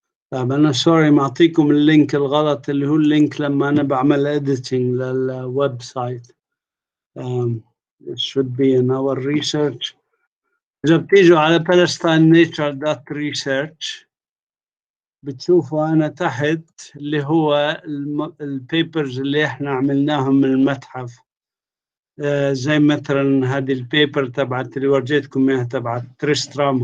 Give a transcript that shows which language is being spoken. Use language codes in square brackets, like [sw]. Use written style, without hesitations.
[ar] طيب أنا سوري معطيكم اللينك الغلط اللي هو اللينك لما أنا بعمل editing للويب سايت. [en] It should be in our research. [ar] إذا بتيجوا على palestinenature.research بتشوفوا أنا تحت اللي هو البيبرز اللي إحنا عملناهم من المتحف. زي مثلا هذه البيبر تبعت اللي ورجيتكم إياها تبعت تريسترام.